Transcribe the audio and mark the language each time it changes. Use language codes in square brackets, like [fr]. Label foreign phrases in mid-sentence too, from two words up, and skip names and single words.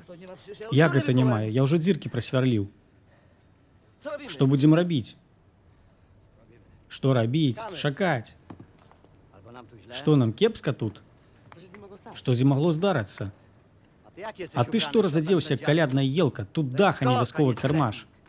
[pl] To nie ma przecież ja [be] Як ustroję гэта няма? Я ўжо дзіркі прасвярліў. [pl] Co robimy? [be] Што будзем рабіць? Што рабіць? Чакаць. [pl] Albo nam tu źle. [be] Што нам кепска тут? [pl] Co się z nim mogło stać? [be] Што з ім магло здарыцца? [pl] A ty jak jesteś [be] А ты што ubrany, разадзеўся як калядная елка? Тут дах, а не вясковы кірмаш.